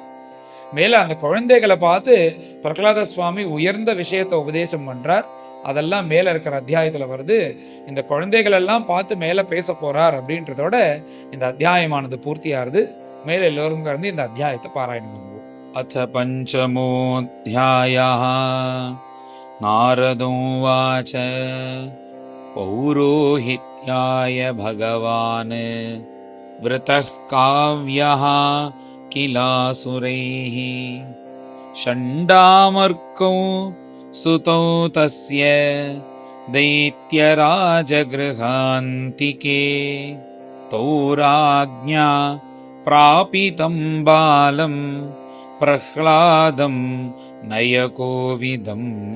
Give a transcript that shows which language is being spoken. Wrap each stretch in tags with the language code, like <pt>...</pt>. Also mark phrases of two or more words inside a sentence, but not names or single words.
<ta>மேல அந்த குழந்தைகளை பார்த்து பிரகலாத சுவாமி உயர்ந்த விஷயத்த உபதேசம் பண்றார். அதெல்லாம் மேல இருக்கிற அத்தியாயத்துல வருது. இந்த குழந்தைகள் எல்லாம் பார்த்து மேல பேச போறார் அப்படின்றதோட இந்த அத்தியாயமானது பூர்த்தியாருது. மேல எல்லோரும் கலந்து இந்த அத்தியாயத்தை பாராயணம் பண்ணுவோம்.</ta> <sa>அச்ச பஞ்சமோऽध्यायः नारदोवाच पौरोहित्याय भगवान् वृतः काव्यः किलासुरैः षण्डामर्कौ सुतौ तस्य दैत्यराजगृहान्तिके तौ राज्ञा प्रापितं बालं प्रह्लादं नयकोविदं</sa>